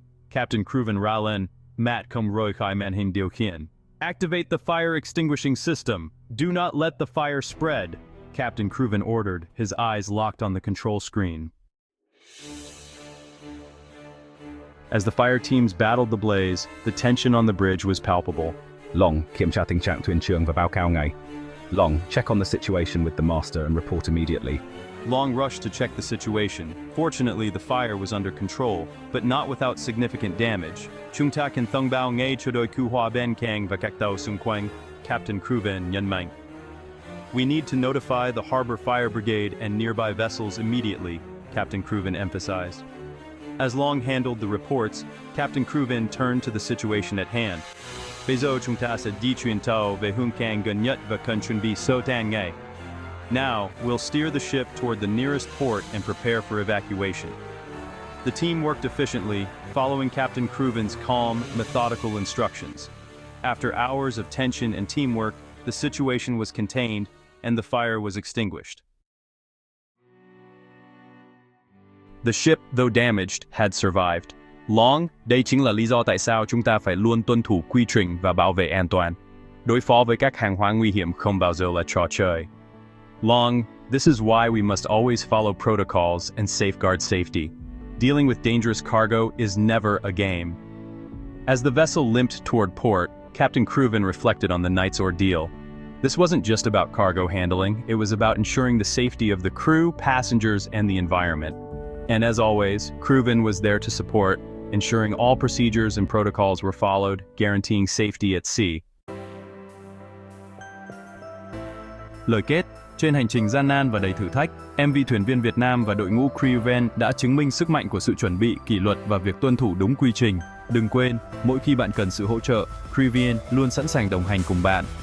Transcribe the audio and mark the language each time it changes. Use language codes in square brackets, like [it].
[en] Captain Crewvn Ralen, Mat Kum Roi Khai Man Hin Dio Kien. Activate the fire extinguishing system. Do not let the fire spread, Captain Crewvn ordered, his eyes locked on the control screen. As the fire teams battled the blaze, the tension on the bridge was palpable. [vi] Long, kiểm tra tình trạng thuyền trưởng và báo cáo ngay. [en] Long, check on the situation with the master and report immediately. Long rushed to check the situation. Fortunately, the fire was under control, but not without significant damage. [vi] Chúng ta cần thông báo ngay cho đội cứu hỏa bên cạnh và các tàu xung quanh, Captain Crewvn nhấn mạnh. [en] We need to notify the Harbor Fire Brigade and nearby vessels immediately, Captain Crewvn emphasized. As Long handled the reports, Captain Crewvn turned to the situation at hand. [vi] Bây giờ chúng ta sẽ đi chuyến tàu về hướng cảng gần nhất và cần chuẩn bị sơ tán ngay. [en] Now, we'll steer the ship toward the nearest port and prepare for evacuation. The team worked efficiently, following Captain Crewvn's calm, methodical instructions. After hours of tension and teamwork, the situation was contained, and the fire was extinguished. The ship, though damaged, had survived. [vi] Long, đây chính là lý do tại sao chúng ta phải luôn tuân thủ quy trình và bảo vệ an toàn. Đối phó với các hàng hóa nguy hiểm không bao giờ là trò chơi. [en] Long, this is why we must always follow protocols and safeguard safety. Dealing with dangerous cargo is never a game. As the vessel limped toward port, Captain Crewvn reflected on the night's ordeal. This wasn't just about cargo handling, it was about ensuring the safety of the crew, passengers, and the environment. And as always, Crewvn was there to support, ensuring all procedures and protocols were followed, guaranteeing safety at sea. [vi] Lời kết, trên hành trình gian nan và đầy thử thách, MV Thuyền Viên Việt Nam và đội ngũ Crewvn đã chứng minh sức mạnh của sự chuẩn bị, kỷ luật và việc tuân thủ đúng quy trình. Đừng quên, mỗi khi bạn cần sự hỗ trợ, Crewvn luôn sẵn sàng đồng hành cùng bạn.